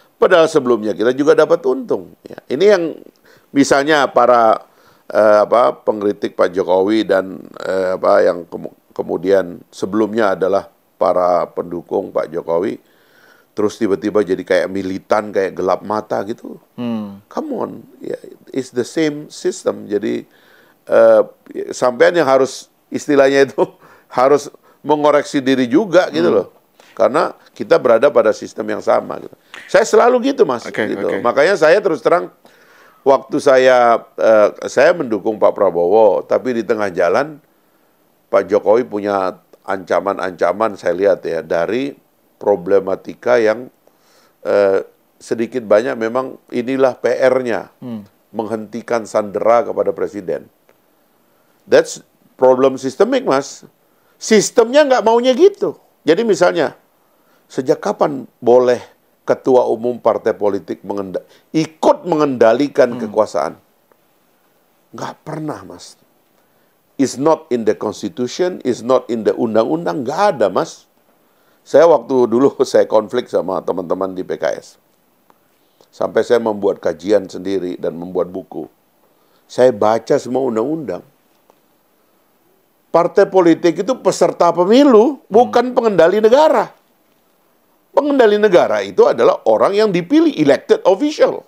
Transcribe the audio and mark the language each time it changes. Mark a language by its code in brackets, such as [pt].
[id] Padahal sebelumnya kita juga dapat untung. Ya, ini yang misalnya para pengkritik Pak Jokowi dan yang kemudian sebelumnya adalah para pendukung Pak Jokowi, terus tiba-tiba jadi kayak militan, kayak gelap mata gitu. [en] Come on, yeah, it's the same system. [id] Jadi sampean yang harus istilahnya itu harus mengoreksi diri juga gitu loh. Karena kita berada pada sistem yang sama gitu. Saya selalu gitu, Mas. Gitu. Makanya saya terus terang waktu saya mendukung Pak Prabowo, tapi di tengah jalan Pak Jokowi punya ancaman-ancaman saya lihat ya dari problematika yang sedikit banyak memang inilah PR-nya, menghentikan sandera kepada presiden. [en] That's problem [id] sistemik, Mas. Sistemnya nggak maunya gitu. Jadi misalnya, sejak kapan boleh ketua umum partai politik ikut mengendalikan kekuasaan? Nggak pernah, Mas. [en] It's not in the constitution, it's not in the [id] undang-undang, nggak ada, Mas. Saya waktu dulu saya konflik sama teman-teman di PKS. Sampai saya membuat kajian sendiri dan membuat buku. Saya baca semua undang-undang. Partai politik itu peserta pemilu, bukan pengendali negara. Pengendali negara itu adalah orang yang dipilih, [en] elected official.